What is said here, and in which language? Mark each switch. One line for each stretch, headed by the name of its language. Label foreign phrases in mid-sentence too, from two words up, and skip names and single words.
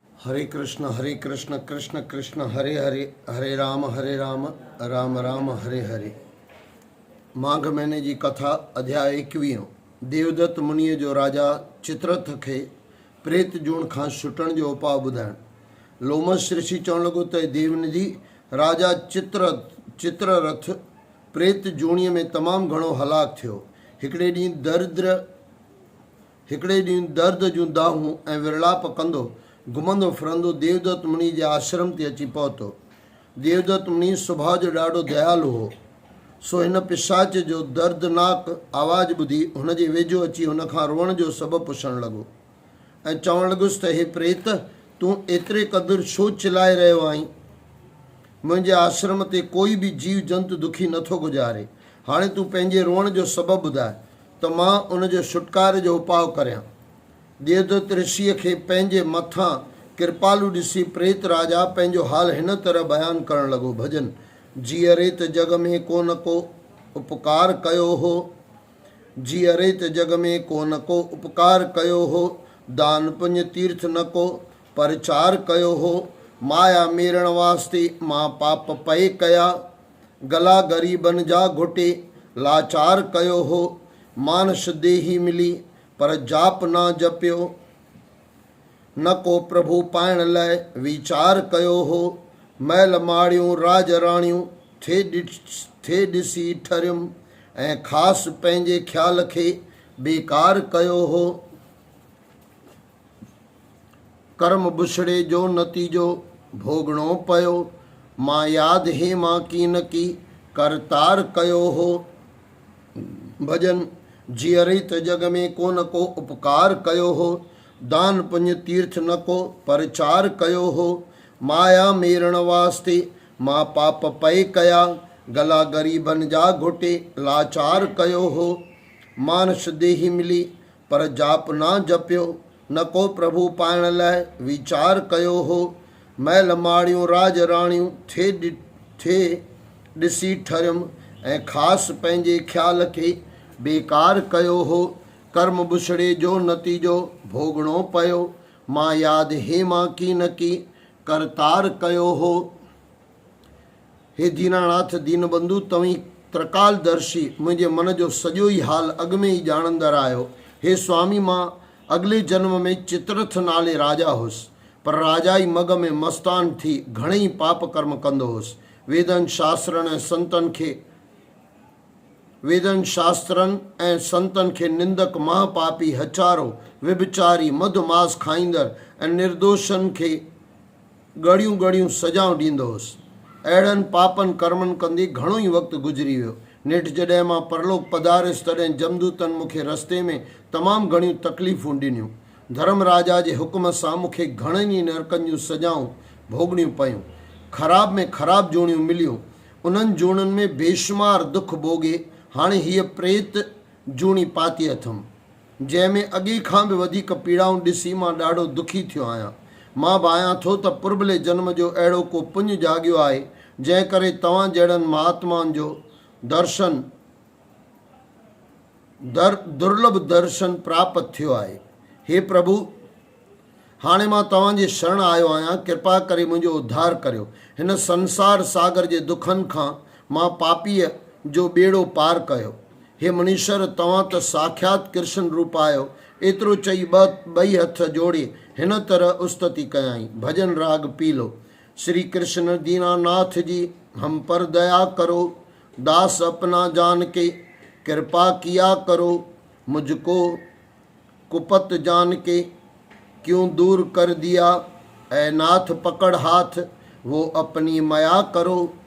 Sanskrit: हरे कृष्ण कृष्ण कृष्ण हरे हरे, हरे राम राम राम हरे हरे।
Sindhi: माघ महीने जी कथा अध्याय 21। देवदत्त मुनिअ जो राजा चित्ररथ खे प्रेत जूण खां छुटण जो उपाउ ॿुधाइण। लोमस ऋषि चवण लॻो त देवनिधि राजा चित्ररथ प्रेत जूणीअ में तमामु घणो हलाक थियो। हिकिड़े ॾींहुं दर्द जूं दाहूं ऐं विरलाप कंदो घुमंदो फिरंदो देवदत्त मुनि जे आश्रम ते अची पहुतो। देवदत्त मुनि सुभाउ जो ॾाढो दयालु हो, सो हिन पिशाच जो दर्दनाक आवाज़ ॿुधी हुन जे वेझो अची हुन खां रोअण जो सबबु पुछणु लॻो ऐं चवणु लॻुसि त हे प्रेत, तूं एतिरे क़दुरु छो चिलाए रहियो आहीं? मुंहिंजे आश्रम ते कोई बि जीव जंतु दुखी नथो गुज़ारे। हाणे तूं पंहिंजे रोअण जो सबबु ॿुधाए त मां उन जो छुटकारे जो उपाउ करियां। देवदत्त ऋषिअ खे पंहिंजे मथां कृपालु ॾिसी प्रेत राजा पंहिंजो हाल हिन तरह बयानु करणु लॻो। भजन जीअरे त जग में को न को उपकार कयो हो, जीअरे त जग में को न को उपकार कयो हो, दान पुण्य तीर्थ न को परचार कयो हो, माया मेरण वास्ते मां पाप पए कया, गला ग़रीबन जा घुटे लाचार कयो हो, मानस देही मिली पर जाप ना जपियो, न को प्रभु पाइण लाइ वीचार कयो हो, मैल माड़ियूं राज राणियूं थे ॾिसी ठरियुमि ऐं ख़ासि पंहिंजे ख़्याल खे बेकार कयो हो। कर्म बुछड़े जो नतीजो भोगणो पियो, मां यादि हे मां की न की करतार कयो हो। भजन जीअरे त जग में को न को उपकार कयो हो, दान पुण्य तीर्थ न को परचार कयो हो, माया मेरण वास्ते मां पाप पए कया, गला ग़रीबन जा घुटे लाचार कयो हो, मानस देही मिली पर जाप ना जपियो, न को प्रभु पाइण लाइ वीचार कयो हो, मैल माड़ियूं राज राणियूं थे ॾिसी ठरियुमि ऐं ख़ासि पंहिंजे ख़्याल खे बेकार कयो हो। कर्म बुछड़े जो नतीजो भोगणो पियो, मां यादि हे मां की न की करतार कयो हो। हे दीनानाथ दीनबंधु, तव्हीं त्रिकालदर्शी मुंहिंजे मन जो सॼो ई हाल अॻु में ई ॼाणंदड़ आहियो। हे स्वामी, मां अॻिले जन्म में चित्ररथ नाले राजा हुउसि, पर राजाई मग में मस्तान थी घणेई पाप कर्म कंदो हुउसि। वेदनि शास्त्रनि ऐं संतनि खे निंदक महापापी हचारो व्यभिचारी मधुमास खाईंदड़ ऐं निर्दोषनि खे ॻड़ियूं ॻड़ियूं सजाऊं ॾींदो हुउसि। अहिड़नि पापनि कर्मनि कंदे घणो ई वक़्तु गुज़री वियो। नेठि जॾहिं मां परलोक पधारियुसि तॾहिं जमदूतनि मूंखे रस्ते में तमामु घणियूं तकलीफ़ूं ॾिनियूं। धर्म राजा जे हुकुम सां मूंखे घणनि ई नरकनि जूं सजाऊं भोगणियूं पयूं। ख़राब में ख़राब जूणियूं मिलियूं। उन्हनि जूणनि में बेशुमार दुख भोगे हाणे हीअ प्रेत जूणी पाती अथमि, जंहिंमें अॻे खां बि वधीक पीड़ाऊं ॾिसी मां ॾाढो दुखी थियो आहियां। मां भायां थो त पुर्बले जन्म जो अहिड़ो को पुञ जाॻियो आहे जंहिं करे तव्हां जहिड़नि महात्माउनि जो दुर्लभ दर्शन प्राप्त थियो आहे। हे प्रभु, हाणे मां तव्हांजे शरण आयो आहियां, कृपा करे मुंहिंजो उद्धार करियो। हिन संसार सागर जे दुखनि खां मां पापीअ जो ॿेड़ो पार कयो। हे मुनीश्वर, तव्हां त साक्षात कृष्ण रूप आहियो। एतिरो चई ॿई हथ जोड़े हिन तरह उस्तति कयाई। भजन राग पीलो।
Hindi: श्री कृष्ण दीनानाथ जी हम पर दया करो, दास अपना जान के कृपा किया करो, मुझको कुपत जान के क्यों दूर कर दिया, ऐ नाथ पकड़ हाथ वो अपनी माया करो।